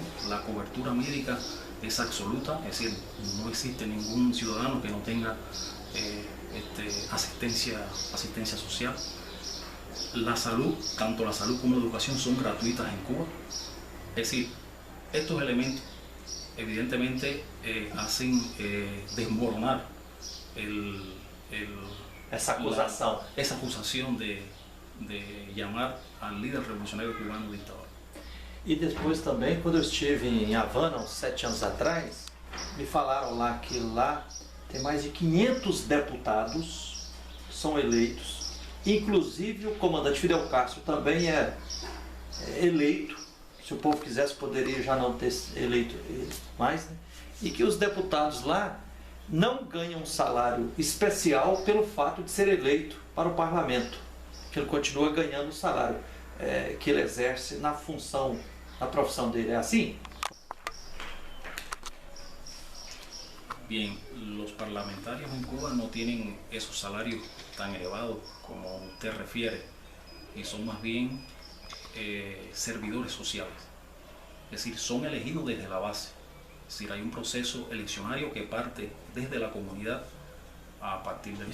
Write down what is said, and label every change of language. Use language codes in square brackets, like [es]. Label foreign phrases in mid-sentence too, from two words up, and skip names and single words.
[es] La cobertura médica es absoluta, es decir, no existe ningún ciudadano que no tenga asistencia social. La salud, tanto la salud como la educación son gratuitas en Cuba. Es decir, estos elementos evidentemente hacen desmoronar [pt] essa acusação. [es] Esa acusación de llamar al líder revolucionario cubano dictador. [pt] E depois também, quando eu estive em Havana, uns 7 anos atrás, me falaram lá que lá tem mais de 500 deputados que são eleitos, inclusive o comandante Fidel Castro também é eleito, se o povo quisesse poderia já não ter eleito mais, né? E que os deputados lá não ganham um salário especial pelo fato de ser eleito para o parlamento, que ele continua ganhando o salário que ele exerce na função, na profissão dele. É assim? [es] Bien, los parlamentarios en Cuba no tienen esos salarios tan elevados como usted refiere y son más bien servidores sociales, es decir, son elegidos desde la base, es decir, hay un proceso eleccionario que parte desde la comunidad a partir del